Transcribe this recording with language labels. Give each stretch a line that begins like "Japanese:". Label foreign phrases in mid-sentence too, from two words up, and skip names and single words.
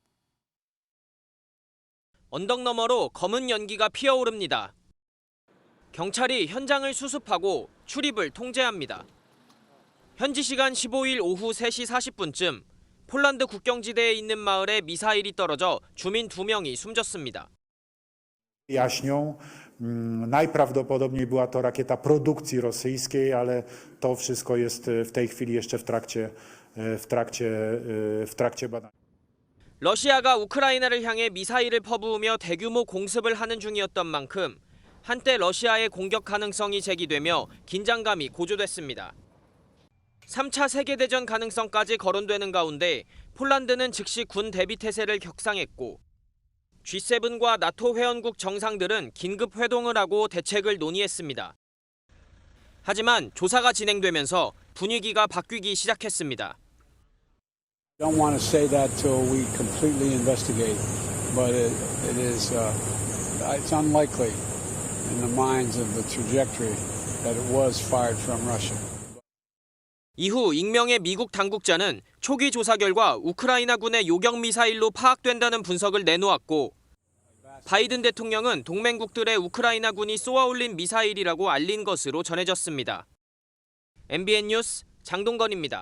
Korean: 언덕 너머로 검은 연기가 피어오릅니다. 경찰이 현장을 수습하고 출입을 통제합니다. 현지 시간 15일 오후 3시 40분쯤 폴란드 국경지대에 있는 마을에 미사일이 떨어져 주민 2명이 숨졌습니다.
Polish: Jaśnią. Najprawdopodobniej była to rakieta produkcji rosyjskiej, ale to wszystko jest w tej chwili jeszcze w trakcie badań.
Korean: 러시아가 우크라이나를 향해 미사일을 퍼부으며 대규모 공습을 하는 중이었던 만큼 한때 러시아의 공격 가능성이 제기되며 긴장감이 고조됐습니다. 3차 세계대전 가능성까지 거론되는 가운데 폴란드는 즉시 군 대비 태세를 격상했고 G7과 나토 회원국 정상들은 긴급 회동을 하고 대책을 논의했습니다. 하지만 조사가 진행되면서 분위기가 바뀌기 시작했습니다.
English: Don't want to say that till we completely investigate, but it's unlikely in the minds of the trajectory that it was fired from Russia.
Korean: 이후 익명의 미국 당국자는 초기 조사 결과 우크라이나군의 요격 미사일로 파악된다는 분석을 내놓았고 바이든 대통령은 동맹국들의 우크라이나군이 쏘아올린 미사일이라고 알린 것으로 전해졌습니다. MBN 뉴스 장동건입니다.